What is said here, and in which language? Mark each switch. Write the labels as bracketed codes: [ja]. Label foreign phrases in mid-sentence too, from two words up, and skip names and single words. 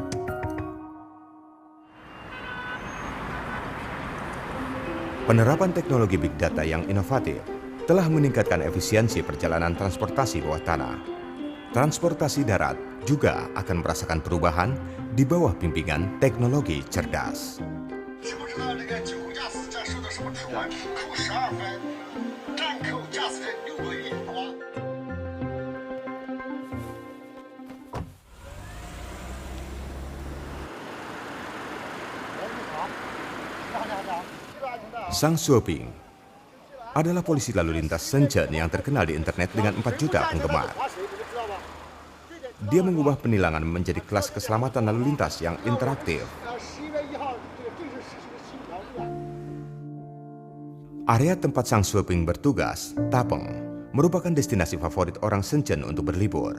[id] Penerapan teknologi Big Data yang inovatif telah meningkatkan efisiensi perjalanan transportasi bawah tanah. Transportasi darat juga akan merasakan perubahan di bawah bimbingan teknologi cerdas. [zh] 知不知道这个酒后驾驶这受到什么处罚？扣12分，暂扣驾驶证6个月，好吧？ [id] Zhang Xueping adalah polisi lalu lintas Shenzhen yang terkenal di internet dengan 4 juta penggemar. Dia mengubah penilangan menjadi kelas keselamatan lalu lintas yang interaktif. Area tempat Zhang Xueping bertugas, Tapeng, merupakan destinasi favorit orang Shenzhen untuk berlibur.